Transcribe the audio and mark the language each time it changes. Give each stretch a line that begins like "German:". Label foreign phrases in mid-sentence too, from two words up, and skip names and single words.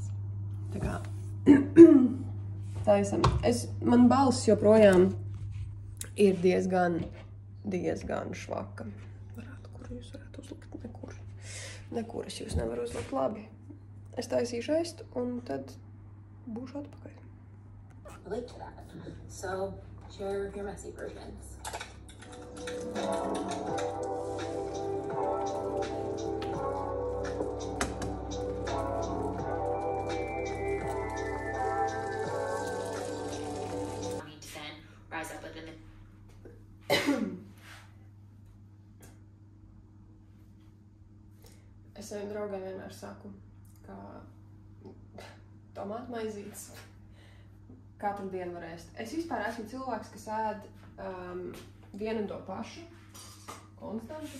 Latvian: Tā kā taisam. Man balss joprojām ir diezgan švaka. Kur jūs varētu uzlikt? Nekur es jūs nevaru uzlikt labi. Es taisīšu ēst un tad būšu atpakaļ.
English: Relate to that. So share your messy versions. Need to then rise up within the
Latvian: Es saviem draugiem vienmēr saku, ka tomātu maizītes katru dienu var ēst. Es vispār esmu cilvēks, kas ēd vienu un to pašu, konstanti.